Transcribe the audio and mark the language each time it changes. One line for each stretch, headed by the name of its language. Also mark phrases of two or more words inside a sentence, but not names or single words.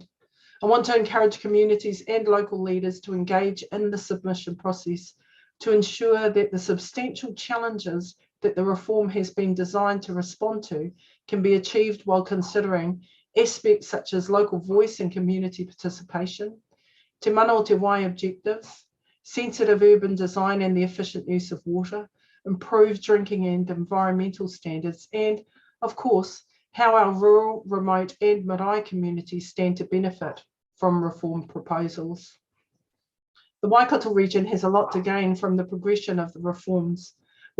English: I want to encourage communities and local leaders to engage in the submission process to ensure that the substantial challenges that the reform has been designed to respond to can be achieved while considering aspects such as local voice and community participation,
Māori: te mana o te wai
English: objectives, sensitive urban design and the efficient use of water, improved drinking and environmental standards, and of course, how our rural, remote and marae communities stand to benefit from reform proposals. The Waikato region has a lot to gain from the progression of the reforms.